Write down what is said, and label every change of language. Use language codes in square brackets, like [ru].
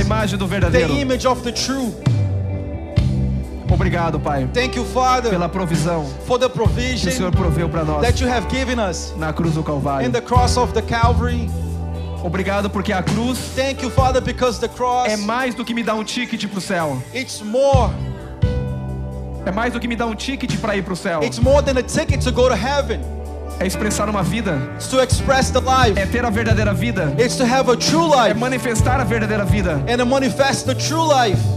[pt] imagem do [en] the [pt] verdadeiro. [en] image of the true. [pt] Obrigado, Pai, [en] Thank you, Father, [pt] pela provisão [en] for the [pt] que o Senhor [en] provision [pt] proveu para nós [en] that you have given us [pt] na cruz do [en] in [pt] Calvário. [en] the cross of the Calvary. [pt] Obrigado porque a cruz [en] Thank you, Father, because the cross, [pt] é mais do que me dar um ticket para o céu. [en] it's more. [pt] É mais do que me dar um ticket para ir para o céu. [en] It's more than a ticket to go to heaven. [pt] É expressar uma vida. [en] It's to express the life. [pt] É ter a verdadeira vida. [en] It's to have a true [pt] É [en] life [pt] manifestar a verdadeira vida. [en] and to manifest the true life.